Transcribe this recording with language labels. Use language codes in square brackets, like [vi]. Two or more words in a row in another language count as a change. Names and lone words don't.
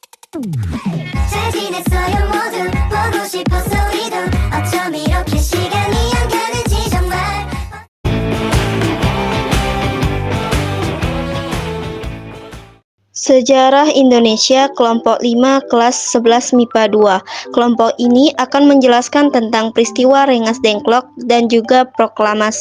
[ko] 잘 지냈어요 모두 보고 싶어서 우리도 어쩜 이렇게 시간이 안 가는지 정말. [id] Sejarah Indonesia kelompok 5 kelas 11 MIPA 2. Kelompok ini akan menjelaskan tentang peristiwa Rengas Dengklok dan juga proklamasi.